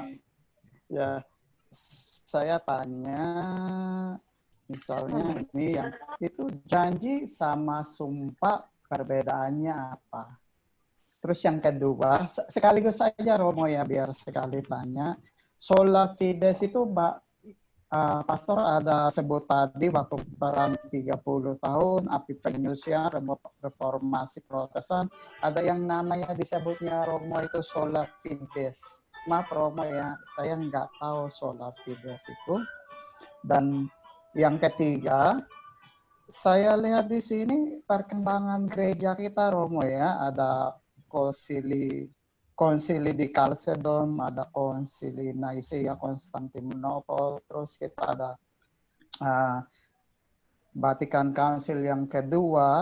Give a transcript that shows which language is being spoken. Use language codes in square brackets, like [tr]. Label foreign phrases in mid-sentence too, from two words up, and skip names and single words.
[id] Ya, saya tanya, misalnya ini yang itu janji sama sumpah perbedaannya apa? Terus yang kedua, sekaligus saja Romo ya biar sekali tanya, [la] sola fides [id] itu Pastor ada sebut tadi waktu perang 30 tahun, api penyusian, reformasi Protestan, ada yang namanya disebutnya Romo itu [la] sola fides. [id] Maaf Romo ya, saya nggak tahu [la] sola fides [id] itu. Dan yang ketiga, saya lihat di sini perkembangan gereja kita Romo ya, ada konsili di Chalcedon, ada konsili Nicaea, Konstantinopel, terus kita ada Vatikan Council yang kedua.